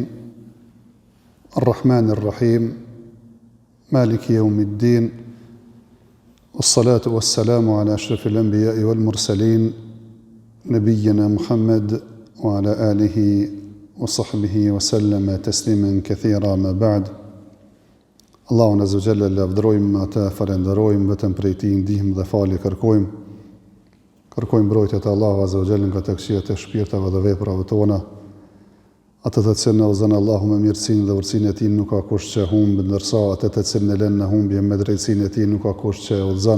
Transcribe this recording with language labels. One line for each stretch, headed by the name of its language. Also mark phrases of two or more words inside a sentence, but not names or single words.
Arabic: الرحمن الرحيم. مالك يوم الدين. والصلاة والسلام على أشرف الأنبياء والمرسلين. نبينا محمد وعلى آله وصحبه وسلم تسليما كثيرا ما بعد.
Albanian: Allahun
Arabic: عز وجل
Albanian: lavdërojmë, ata falenderojmë, vetëm prej tij ndihmë dhe falje kërkojmë. Kërkojmë mbrojtje të Allahu
Arabic: عز وجل
Albanian: nga të këqijat e shpirtave dhe veprave tona. Atë të cilën e udhëzon Allahu me mirësinë dhe urtësinë e tij nuk ka kush që humb, ndërsa atë të cilën e lën në humbje me drejtsinë e tij nuk ka kush që udhëzon.